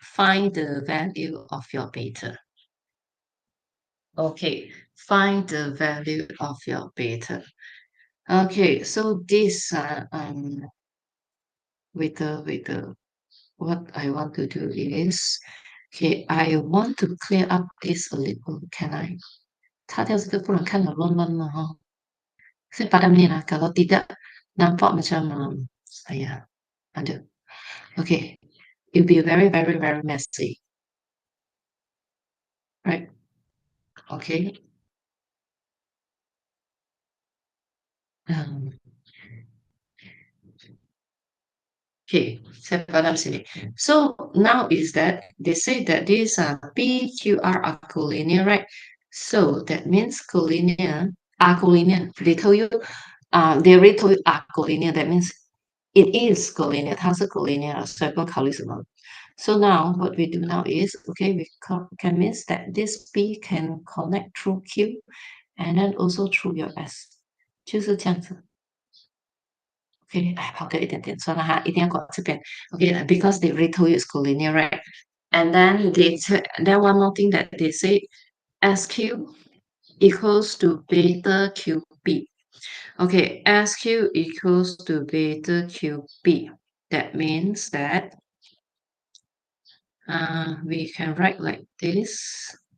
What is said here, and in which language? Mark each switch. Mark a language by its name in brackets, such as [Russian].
[English] Find the value of your beta. Okay, find the value of your beta. Okay, so this with the what I want to do is, okay, I want to clear up this a little. Can I? [Chinese] 擦掉这个，不然看了乱乱了 ha. [Malay] Saya padam ni lah. Kalau tidak, nampak macam ada. [English] Okay, it'll be very, very, very messy. Right? Okay. [Malay] Um, okay, saya padam sini. [English] So now is that they say that these PQR are collinear, right? So that means collinear are collinear. They tell you, they already told you are collinear. That means it is collinear. [Chinese] 它是 collinear，所以不用考虑什么。 [English] So now what we do now is, okay, we can means that this P can connect through Q and then also through your S， [Chinese] 就是这样子。 Okay, 哎，跑掉一点点，算了哈，一定要搞这边。 [English] Okay, because they already told you it's collinear, right? And then then one more thing that they say, SQ equals to beta QB. Okay, SQ equals to beta QB. That means that we can write like this.